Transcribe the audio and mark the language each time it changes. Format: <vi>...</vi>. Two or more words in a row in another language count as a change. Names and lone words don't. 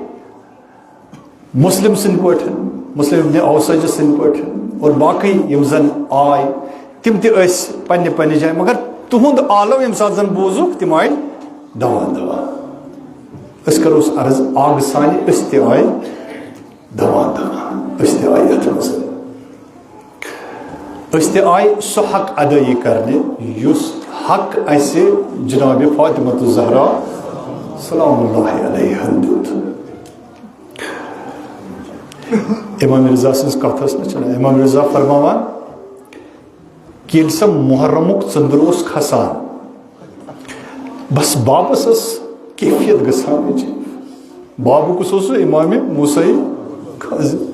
<ks>مسلم سٕنٛدۍ پٲٹھۍ مسلم ابن اوسج سٕنٛدۍ پٲٹھۍ اور باقٕے یِم زن آے تِم تہِ ٲسۍ پننہِ جایہِ مگر تُہُنٛد عالم ییٚمہِ ساتہٕ زن بوٗزُکھ تِم آے دوا أسۍ کروس عرض آگہٕ سانہِ أسۍ تہِ آے دوا أسۍ تہِ آے یتھ منٛز أسۍ تہِ آے سُہ حق ادٲیی کرنہِ یُس حق اسہِ جناب فاطمۃ الزہرا</ks> <ar>سلام اللہ علیہا</ar> <ks>دیُت امام رضا سٕنٛز کتھ ٲس نہ چلان امام رضا فرماوان کہ ییٚلہِ سۄ محرمُک ژٔنٛدٕر اوس کھسان بس بابس ٲس کیفیت گژھان عجیب بابہٕ کُس اوس سُہ امام موسیٰ کاظم</ks>